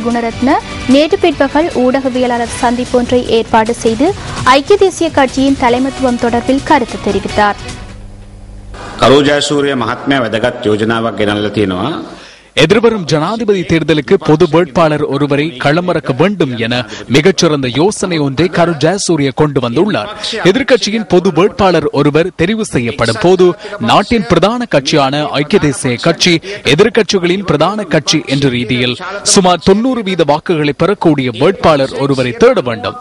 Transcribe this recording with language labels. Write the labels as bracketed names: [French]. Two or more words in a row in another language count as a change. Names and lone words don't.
[Tamil] குணரத்ன நேற்று பிற்பகல் ஊடகவியலாளர் சந்திப்பொன்றை ஏற்பாடு செய்து ஐக்கிய தேசிய கட்சியின் தலைமைத்துவம் தொடர்பில் கருத்து தெரிவித்தார். [Sinhala] කරු ජයසූරිය මහත්මයා වැදගත් යෝජනාවක් ගෙනල්ලා තියෙනවා. [Tamil] எதிர்வரும் ஜனாதிபதி தேர்தலுக்கு பொது வேட்பாளர் ஒருவரை களமிறக்க வேண்டும் என மிகச்சிறந்த யோசனை ஒன்றை கரு ஜெயசூரிய கொண்டு வந்துள்ளார். எதிர்க்கட்சியின் பொது வேட்பாளர் ஒருவர் தெரிவு செய்யப்படும் போது நாட்டின் பிரதான கட்சியான ஐக்கிய தேசிய கட்சி எதிர்க்கட்சிகளின் பிரதான கட்சி என்ற ரீதியில் சுமார் 90% வாக்குகளை பெறக்கூடிய வேட்பாளர் ஒருவரை தேட வேண்டும்.